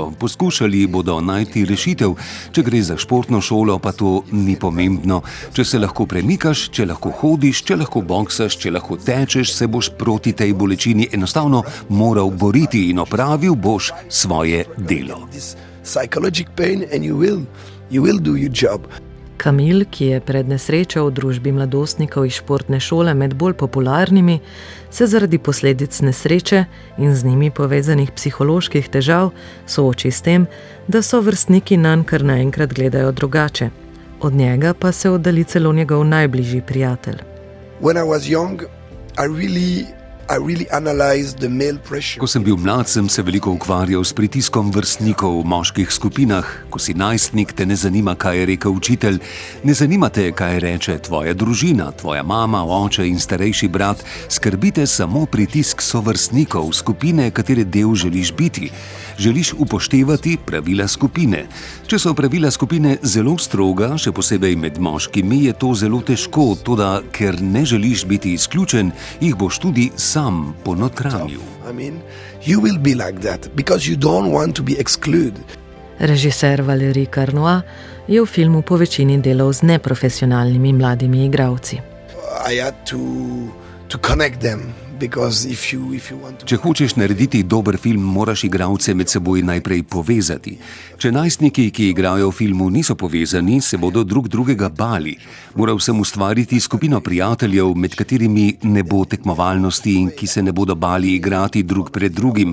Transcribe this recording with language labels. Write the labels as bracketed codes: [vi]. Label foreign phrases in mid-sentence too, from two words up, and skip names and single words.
[sl] Poskušali bodo najti rešitev. Če gre za športno šolo, pa to ni pomembno. Če se lahko premikaš, če lahko hodiš, če lahko boksaš, če lahko tečeš, se boš proti tej bolečini enostavno moral boriti in opravil boš svoje delo. [en] Psychological pain and you will do your job. [sl] Camille, ki je pred nesrečo v družbi mladostnikov iz športne šole med bolj popularnimi, se zaradi posledic nesreče in z njimi povezanih psiholoških težav sooči s tem, da so vrstniki nanj kar naenkrat gledajo drugače. Od njega pa se oddali celo njegov najbližji prijatelj. [en] When I was young, I really analyzed the male pressure. [sl] Ko sem bil mlad, sem se veliko ukvarjal s pritiskom vrstnikov v moških skupinah. Ko si najstnik, te ne zanima, kaj je rekel učitelj, ne zanima te, kaj reče tvoja družina, tvoja mama, oče in starejši brat. Skrbite samo pritisk sovrstnikov, skupine, katere del želiš biti. Želiš upoštevati pravila skupine. Če so pravila skupine zelo stroga, še posebej med moškimi, je to zelo težko, toda ker ne želiš biti izključen, jih boš tudi sam ponotranil. [en] You will be like that because you don't want to be excluded. [sl] Režiser Valéry Carnoy je v filmu po večini delal z neprofesionalnimi mladimi igralci. [en] I had to connect them. [sl] Če hočeš narediti dober film, moraš igralce med seboj najprej povezati. Če najstniki, ki igrajo v filmu, niso povezani, se bodo drug drugega bali. Moral sem ustvariti skupino prijateljev, med katerimi ne bo tekmovalnosti in ki se ne bodo bali igrati drug pred drugim.